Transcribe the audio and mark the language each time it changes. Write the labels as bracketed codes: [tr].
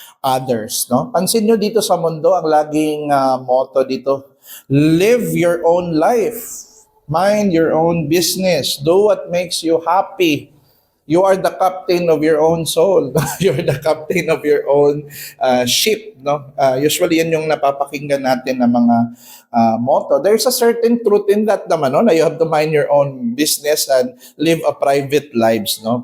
[tl] others, no? Pansin nyo dito sa mundo, ang laging motto dito, [en] live your own life. Mind your own business. Do what makes you happy. You are the captain of your own soul. You're the captain of your own ship, no? [tl] Usually yan yung napapakinggan natin na mga motto. [en] There's a certain truth in that naman, no? Na you have to mind your own business and live a private lives, no?